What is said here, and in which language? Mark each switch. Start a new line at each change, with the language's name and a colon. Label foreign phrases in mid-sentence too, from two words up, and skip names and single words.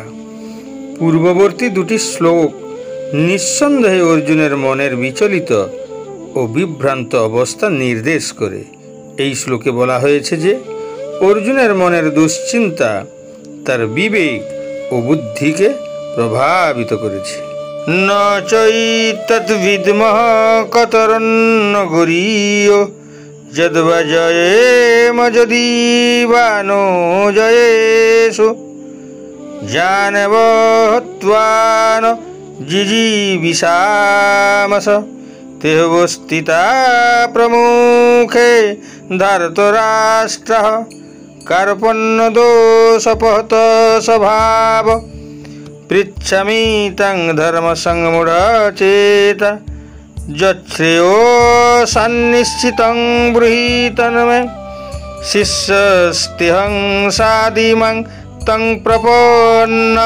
Bangla: পূর্ববর্তী দুটি শ্লোক নিঃসন্দেহে অর্জুনের মনের বিচলিত ও বিভ্রান্ত অবস্থা নির্দেশ করে। এই শ্লোকে বলা হয়েছে যে অর্জুনের মনের দুশ্চিন্তা তার বিবেক ও বুদ্ধিকে প্রভাবিত করেছে।
Sanskrit: ন চৈতদ্বিদ্মঃ কতরন্ন গরীয় যদ্বা জয়েম যদি বা নো জয়েষু জানব হত্বা ন জিজীবিষামস তেহবস্থিতা প্রমুখে ধার্তরাষ্ট্রঃ কার্পণ্য দোষপহত স্বভাব পৃচ্ছামি তং ধর্ম সংমূঢ়চেত যচ্ছ্রেয়ো সন্নিশ্চিতং ব্রূহিতন্মে শিষ্যস্তেহং সাদিমং তং প্রপন্নম।